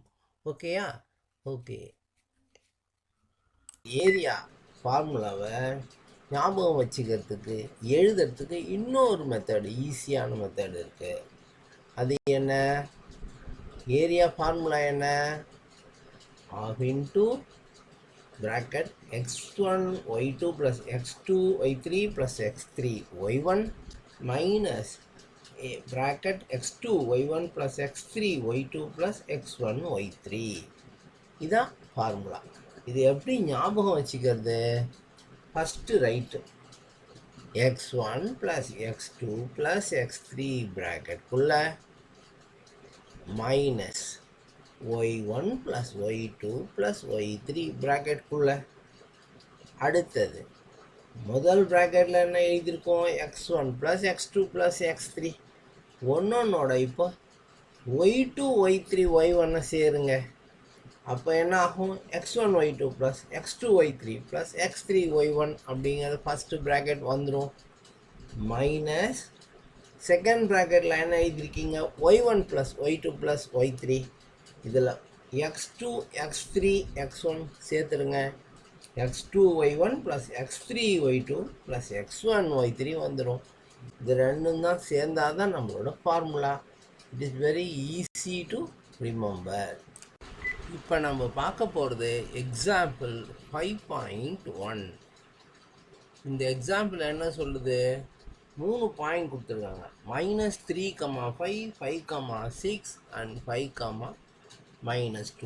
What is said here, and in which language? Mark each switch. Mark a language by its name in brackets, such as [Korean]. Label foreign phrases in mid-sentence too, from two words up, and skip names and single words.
[Tamil] ஓகேயா? ஓகே. [English] area formulavai [Tamil] ஞாபகம் வச்சுக்கிறதுக்கு எழுதுறதுக்கு இன்னொரு மெத்தடு, ஈஸியான மெத்தடு இருக்குது. அது என்ன? [English] area formula [Tamil] என்ன? [English] half into bracket x1 y2 plus x2 y3 plus x3 y1 minus bracket x2 y1 plus x3 y2 plus x1 y3. [Tamil] இதான் ஃபார்முலா. இது எப்படி ஞாபகம் வச்சுக்கிறது? [English] first write x1 plus x2 plus x3 ப்ராக்கெட்குள்ள மைனஸ் y1 plus y2 plus y3 ப்ராக்கெட்குள்ள. [Tamil] அடுத்தது முதல் ப்ராக்கெட்டில் என்ன எழுதியிருக்கோம்? [English] x1 plus x2 plus x3. [Tamil] ஒன்னொன்னோட இப்போ y2 y3 y1 சேருங்க. அப்போ என்ன ஆகும்? [English] x1 y2 plus x2 y3 plus x3 y1 [Tamil] அப்படிங்கிறது [English] first bracket [Tamil] வந்துடும். [English] minus second bracketil [Tamil] என்ன எழுதியிருக்கீங்க? [English] y1 plus y2 plus y3. [Tamil] இதில் x2 x3 x1 சேர்த்துருங்க. [English] x2 y1 plus x3 y2 plus x1 y3 வந்துடும். [Tamil] இது ரெண்டும் தான் சேர்ந்தால் தான் நம்மளோட ஃபார்முலா. [English] It is very easy to remember. [Tamil] இப்போ நம்ம பார்க்க போகிறது எக்ஸாம்பிள் 5.1. இந்த எக்ஸாம்பிள் என்ன சொல்லுது? 3 பாயிண்ட் கொடுத்துருக்காங்க. -3,5 5,6 அண்ட் 5,-2.